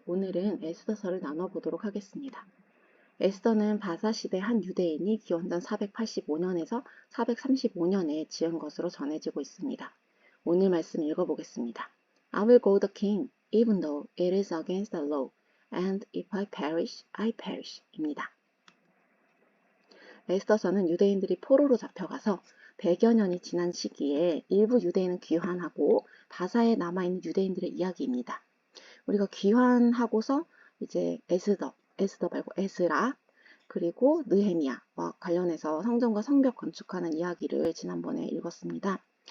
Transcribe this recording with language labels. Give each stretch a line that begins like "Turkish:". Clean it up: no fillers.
Korean: 오늘은 에스더서를 나눠보도록 하겠습니다. 에스더는 바사 시대 한 유대인이 기원전 485년에서 435년에 지은 것으로 전해지고 있습니다. 오늘 말씀 읽어보겠습니다.
English: I will go the king, even though it is against the law, and if I perish, I perish
Korean: 입니다. 에스더서는 유대인들이 포로로 잡혀가서 100여 년이 지난 시기에 일부 유대인은 귀환하고 바사에 남아있는 유대인들의 이야기입니다. 우리가 귀환하고서 이제 에스더 말고 에스라, 그리고 느헤미야와 관련해서 성전과 성벽 건축하는 이야기를 지난번에 읽었습니다.